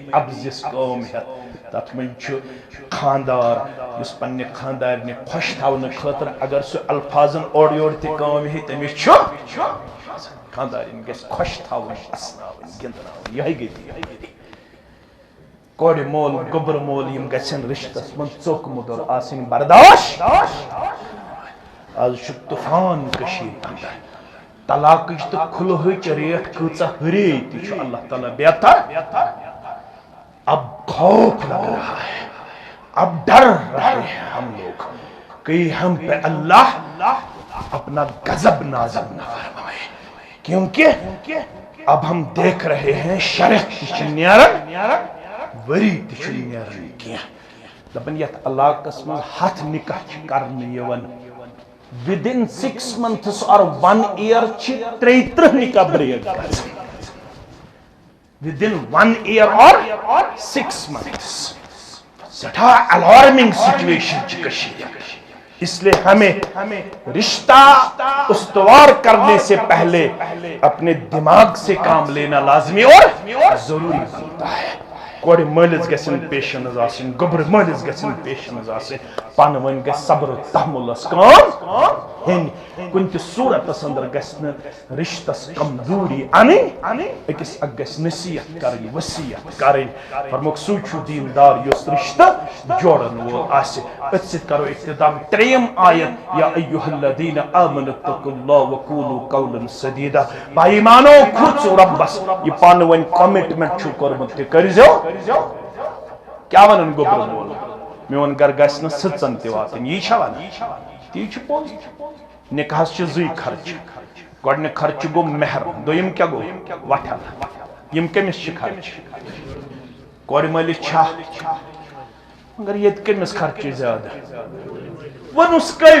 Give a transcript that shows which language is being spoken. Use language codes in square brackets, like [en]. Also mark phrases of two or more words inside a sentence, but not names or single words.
[ks] ابزِس کٲم ہٮ۪تھ تتھ منٛز چھُ خاندار یُس پننہِ خاندارنہِ خۄش تھاونہٕ خٲطرٕ اگر سُہ الفاظن اورٕ یورٕ تہِ کٲم ہیٚیہِ تٔمِس چھُ خاندارِنۍ گژھِ خۄش تھاوٕنۍ اسناوٕنۍ گِنٛدناوٕنۍ یِہے گٔے کورِ مول گوٚبُر مول یِم گژھن رشتس منٛز ژوٚک مُدُر آسٕنۍ برداشت آز چھُ طوفان کٔشیٖرِ انٛدر طلاقٕچ تہٕ کھُلہٕچ ریٹ کۭژاہ ہُرے تہِ چھُ اللہ تعالیٰ بہتر [ur] اب خوف لگ رہا ہے اب ڈر رہے ہیں ہم لوگ کہیں ہم پہ اللہ اپنا غضب نازل نہ فرمائے کیونکہ اب ہم دیکھ رہے ہیں [ks] شرح تہِ چھِ نیران وری تہِ چھُ نیران کینٛہہ دپان یتھ علاقس منٛز 100 نکاح چھِ کرنہٕ یِوان [en] within 6 months or 1 year [ks] چھِ 33 نکاح بریک گژھان [en] within 1 year or 6 months [ks] سٹھاہ [en] alarming situation [ks] چھِ کشیٖرِ [ur] اس لیے ہمیں رشتہ استوار کرنے سے پہلے اپنے دماغ سے کام لینا لازمی اور ضروری بنتا ہے [ks] کور مالس گژھن پیشنز آسن گوبر مالس گژھن پیشنز آسن پان ون گژھِ صبر و تحملس کام ہن کن تہ صورتس اندر گژھن رشتس کمزوری انٕنۍ أکِس اکھ گژھِ نصیحت کرٕنۍ وصیت کرٕنۍ فرموک سُے چھُ دیندار یُس رشتہٕ جوڑن وول آسہِ أتھۍ سۭتۍ کرو اختتام ترٛیٚیِم آیت [ar] یا ایُّہا الذین آمنوا اتقوا اللہ وقولوا قولا سدیدا [ks] بھائی ایمانو کھوژو رۄبس یہ پانہٕ ؤنۍ کمٹمنٹ چھُو کوٚرمُت تہِ کٔرۍزیو کیا ونن گوبر وول میون گھر گژھِ نہٕ سٕژن تہِ واتٕنۍ یی چھا ونان تی چھُ پوٚز نکاحس چھِ زٕے خرچہِ گۄڈنیُک خرچہِ گوٚو مہر دوٚیِم کیٛاہ گوٚو وٹھل یِم کٔمِس چھِ خرچہِ کورِ مٲلِس چھا مگر ییٚتہِ کٔمِس خرچہِ زیادٕ ووٚنُس